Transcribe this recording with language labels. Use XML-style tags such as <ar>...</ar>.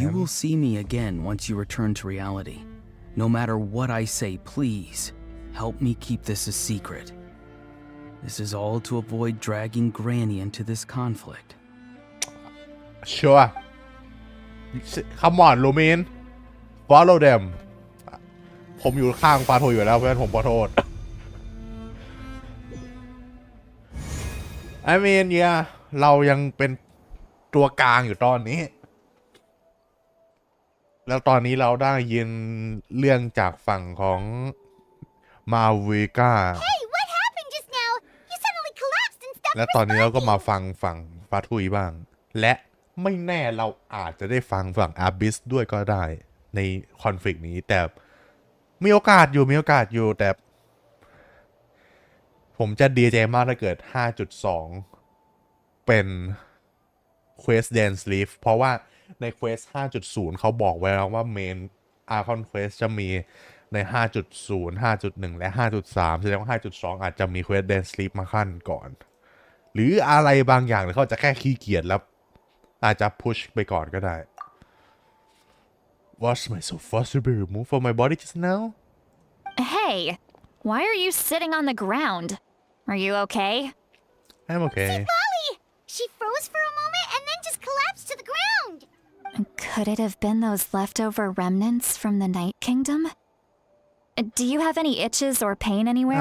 <en>You will see me again once you return to reality. No matter what I say, please help me keep this a secret. This is all to avoid dragging Granny into this conflict. Sure Come on Lumin Follow them</en> <th>ผมอยู่ข้างฟาโทอยู่แล้วเพื่อนผมขอโทษ</th> <en>I mean yeah</en> <th>เรายังเป็นตัวกลางอยู่ตอนนี้ แล้วตอนนี้เราได้ยินเรื่องจากฝั่งของมาวิก้า</th> <en>Hey, what happened just now? You suddenly collapsed and stopped</en> <th>และตอนนี้เราก็มาฟังฝั่งฟาทุยบ้าง และไม่แน่เราอาจจะได้ฟังฝั่งอาบิสด้วยก็ได้ในคอนฟ lict นี้แต่มีโอกาสอยู่แต่ ผมจะดีใจมากถ้าเกิด 5.2 เป็น Quest Dance Leaf เพราะว่าใน Quest 5.0 เขาบอกไว้แล้วว่า Main Archon Quest จะมีใน 5.0 5.1 และ 5.3 แสดงว่า 5.2 อาจจะมี Quest Dance Leaf มาขั้นก่อน หรืออะไรบางอย่างหรือเขาจะแค่ขี้เกียจแล้วอาจจะ push ไปก่อนก็ได้</th> <en>Was myself forcibly removed from my body just now? Hey, why are you sitting on the ground? Are you okay? I'm okay. Molly! She froze for a moment and then just collapsed to the ground. Could it have been those leftover remnants from the Night Kingdom? Do you have any itches or pain anywhere?</en>